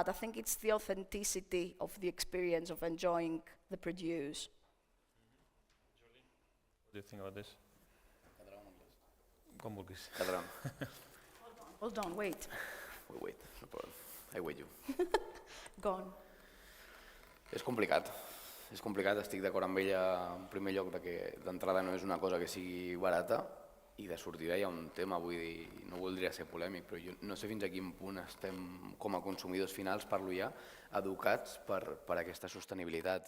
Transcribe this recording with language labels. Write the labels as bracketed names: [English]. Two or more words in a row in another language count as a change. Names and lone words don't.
[English] I think it's the authenticity of the experience of enjoying the produce. What do you think about this? Hold on, wait. Wait, no problem. I wait you. Go on. [Catalan] És complicat, estic d'acord amb ella en primer lloc que d'entrada no és una cosa que sigui barata i de sortida hi ha un tema, vull dir, no voldria ser polèmic, però jo no sé fins a quin punt estem com a consumidors finals, parlo ja, educats per aquesta sostenibilitat.